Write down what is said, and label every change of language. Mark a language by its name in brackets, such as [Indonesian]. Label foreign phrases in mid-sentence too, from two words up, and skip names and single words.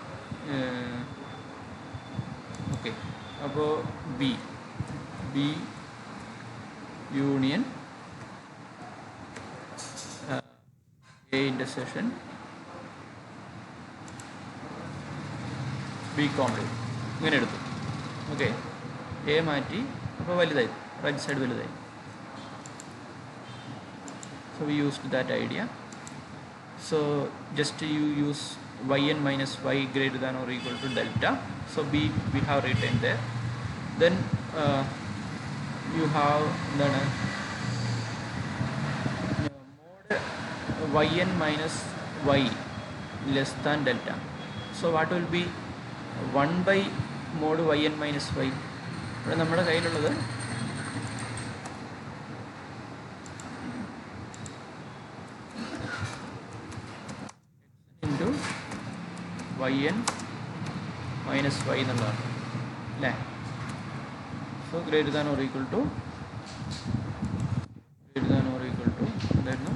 [English] ഓക്കെ, അപ്പോൾ B union A intersection B complement [Malayalam] ഇങ്ങനെ എടുത്തു. ഓക്കെ, എ മാറ്റി, അപ്പോൾ വലുതായി, [English] right side [Malayalam] വലുതായി. [English] So we used that idea. So just you use yn minus y greater than or equal to delta. So b we have written there. Then you have mod yn minus y less than delta. So what will be 1 by mod yn minus y? [Malayalam] ഇവിടെ നമ്മുടെ കയ്യിലുള്ളത് ഇൻറ്റു [English] yn minus y [Malayalam] എന്നുള്ളതാണ് അല്ലേ. [English] so greater than or equal to എന്തായിരുന്നു?